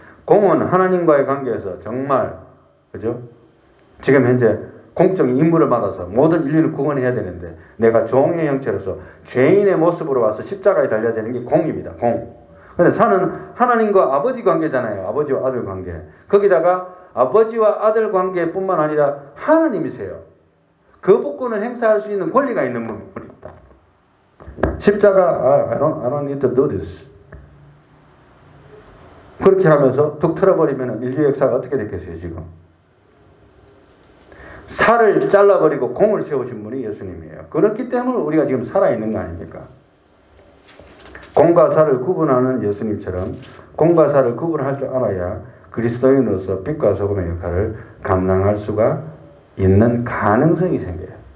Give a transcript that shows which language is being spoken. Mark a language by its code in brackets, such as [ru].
[ko] 공은 하나님과의 관계에서 정말, 그죠? 지금 현재 공적인 임무를 받아서 모든 인류를 구원해야 되는데 내가 종의 형체로서 죄인의 모습으로 와서 십자가에 달려야 되는 게 공입니다. 공. 근데 사는 하나님과 아버지 관계잖아요. 아버지와 아들 관계. 거기다가 아버지와 아들 관계뿐만 아니라 하나님이세요. 거부권을 행사할 수 있는 권리가 있는 분입니다. [en] 십자가, I don't need to do this. [ko] 그렇게 하면서 툭 틀어버리면 인류 역사가 어떻게 됐겠어요, 지금? 살을 잘라버리고 공을 세우신 분이 예수님이에요. 그렇기 때문에 우리가 지금 살아있는 거 아닙니까? 공과 사를 구분하는 예수님처럼 공과 사를 구분할 줄 알아야 그리스도인으로서 빛과 소금의 역할을 감당할 수가 있는 가능성이 생겨요.